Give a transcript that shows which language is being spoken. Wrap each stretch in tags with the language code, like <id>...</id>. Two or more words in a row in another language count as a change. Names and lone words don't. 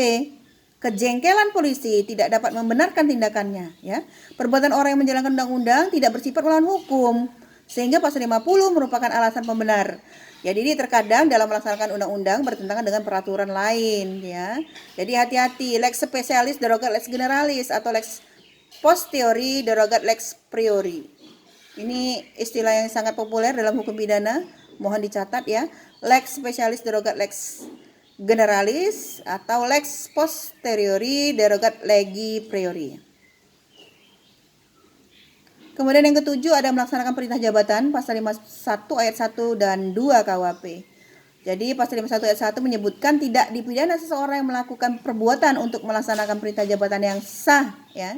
<id>Kejengkelan polisi tidak dapat membenarkan tindakannya ya. Perbuatan orang yang menjalankan undang-undang tidak bersifat melawan hukum, sehingga pasal 50 merupakan alasan pembenar. Jadi terkadang dalam melaksanakan undang-undang bertentangan dengan peraturan lain ya. Jadi hati-hati,</id> <la>lex specialis derogat lex generalis</la> <id>atau</id> <la>lex posteriori derogat lex priori.</la> <id>Ini istilah yang sangat populer dalam hukum pidana, mohon dicatat ya.</id> <la>Lex specialis derogat lex generalis</la> <id>atau</id> <la>lex posteriori derogat legi priori.</la> <id>Kemudian yang ketujuh ada melaksanakan perintah jabatan pasal 51 ayat 1 dan 2 KUHP. Jadi pasal 51 ayat 1 menyebutkan tidak dipidana seseorang yang melakukan perbuatan untuk melaksanakan perintah jabatan yang sah ya.</id>